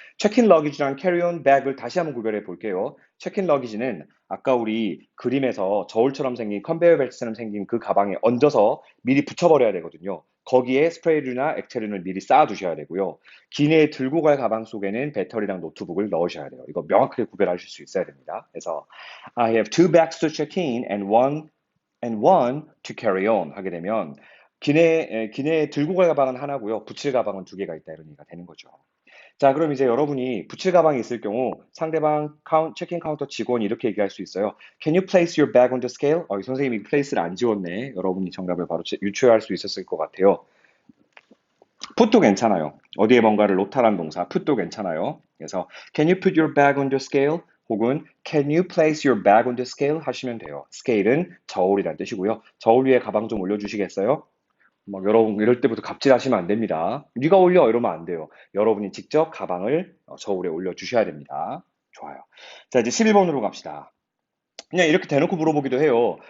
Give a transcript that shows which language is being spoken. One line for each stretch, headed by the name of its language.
Korean: 체크인 러기지랑 캐리온 백을 다시 한번 구별해 볼게요. 체크인 러기지는 아까 우리 그림에서 저울처럼 생긴 컨베이어 벨트처럼 생긴 그 가방에 얹어서 미리 붙여버려야 되거든요. 거기에 스프레이류나 액체류를 미리 쌓아 두셔야 되고요. 기내에 들고 갈 가방 속에는 배터리랑 노트북을 넣으셔야 돼요. 이거 명확하게 구별하실 수 있어야 됩니다. 그래서
English: I have two bags to check in and one to carry on
Korean: 하게 되면 기내에 들고 갈 가방은 하나고요. 붙일 가방은 두 개가 있다 이런 얘기가 되는 거죠. 자, 그럼 이제 여러분이 붙일 가방이 있을 경우 상대방 체크인 카운터 직원이 이렇게 얘기할 수 있어요.
English: Can you place your bag on the scale?
Korean: 선생님이 place를 안 지웠네. 여러분이 정답을 바로 유추할 수 있었을 것 같아요. put도 괜찮아요. 어디에 뭔가를 놓다란 동사 put도 괜찮아요. 그래서
English: can you put your bag on the scale?
Korean: 혹은
English: can you place your bag on the scale?
Korean: 하시면 돼요. scale은 저울이란 뜻이고요. 저울 위에 가방 좀 올려주시겠어요? 막 여러분 이럴 때부터 갑질하시면 안 됩니다. 네가 올려 이러면 안 돼요. 여러분이 직접 가방을 저울에 올려주셔야 됩니다. 좋아요. 자, 이제 11번으로 갑시다. 그냥 이렇게 대놓고 물어보기도 해요.